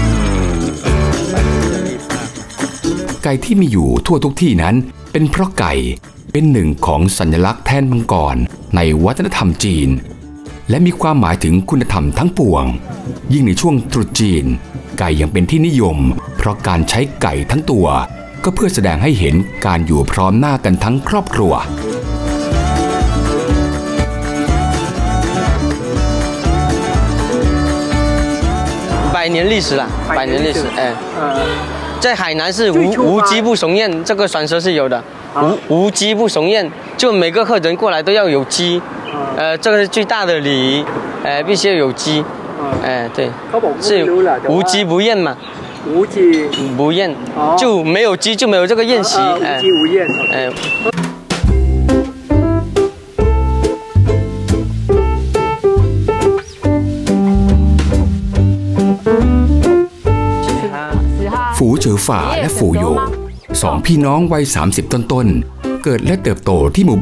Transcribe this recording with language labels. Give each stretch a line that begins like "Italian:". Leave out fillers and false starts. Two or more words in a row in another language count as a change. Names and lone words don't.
Thai: ไก่ที่มีอยู่ทั่วทุกที่นั้นเป็นเพราะไก่เป็นหนึ่งของสัญลักษณ์แทนมังกรในวัฒนธรรมจีนและมีความหมายถึงคุณธรรมทั้งปวงยิ่งในช่วงตรุษจีนไก่ยังเป็นที่นิยมเพราะการใช้ไก่ทั้งตัวก็เพื่อแสดงให้เห็นการอยู่พร้อมหน้ากันทั้งครอบครัว
Chinese: 拜 100年历史了，100年历史，哎，在海南是无鸡不雄宴，这个传说是有的，无鸡不雄宴，就每个客人过来都要有鸡，这个是最大的礼仪，必须要有鸡，对，是无鸡不宴嘛。无鸡不宴，就没有鸡就没有这个宴席，无鸡无宴，
Thai: ฝูเจ๋อฝ่าและฝูโยสองพี่น้องวัย30ต้นๆเกิดและเติบโตที่หมู่